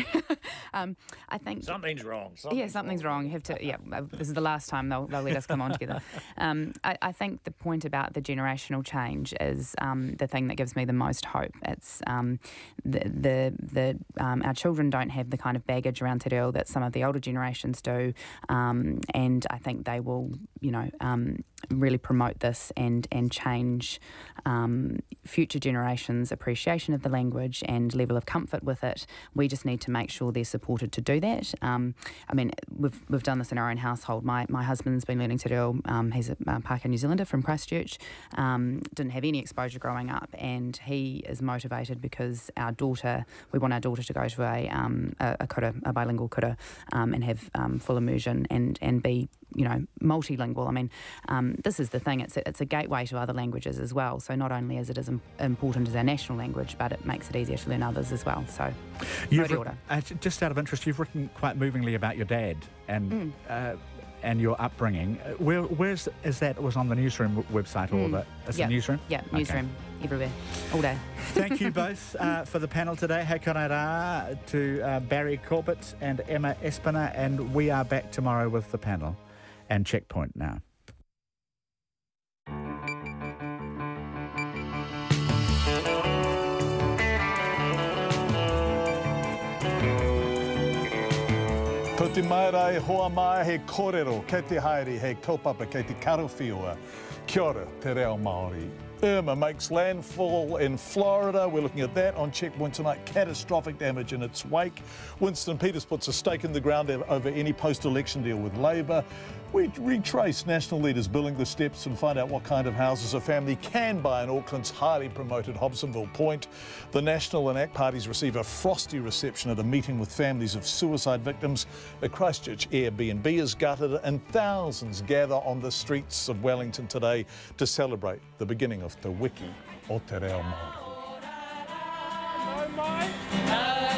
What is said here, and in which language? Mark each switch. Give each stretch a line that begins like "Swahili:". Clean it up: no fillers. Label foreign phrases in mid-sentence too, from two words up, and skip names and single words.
English: I think something's wrong. Something's wrong. You have to. Yeah, this is the last time they'll let us come on together. I think the point about the generational change is the thing that gives me the most hope. It's our children don't have the kind of baggage around
Māori: te reo
English: that some of the older generations do, and I think they will, really promote this and change future generations' appreciation of the language and level of comfort with it. We just need to make sure they're supported to do that. We've done this in our own household. My husband's been learning
Māori: te reo.
English: He's a Pākehā New Zealander from Christchurch. Didn't have any exposure growing up, and he is motivated because we want our daughter to go to a bilingual kura, and have full immersion and be multilingual. This is the thing. It's a gateway to other languages as well. So not only is it as important as our national language, but it makes it easier to learn others as well. So, just out of interest, you've written quite movingly about your dad and your upbringing. Where is that? It was on the Newsroom website, or the Newsroom? Yeah, Newsroom, everywhere, all day. Thank you both for the panel today.
Māori: Hei kōrera
English: to Barry Corbett and Emma Espiner, and we are back tomorrow with the panel and Checkpoint now.
Māori: Ko te mairai hoa mai he kōrero, kei te haere, he kaupapa, kei te karawhiua. Kia ora, te reo Māori.
English: Irma makes landfall in Florida. We're looking at that on Checkpoint tonight. Catastrophic damage in its wake. Winston Peters puts a stake in the ground over any post-election deal with Labor. We retrace national leaders building the steps and find out what kind of houses a family can buy in Auckland's highly promoted Hobsonville Point. The National and ACT parties receive a frosty reception at a meeting with families of suicide victims. The Christchurch Airbnb is gutted, and thousands gather on the streets of Wellington today to celebrate the beginning of Te Wiki o Te Reo Māori.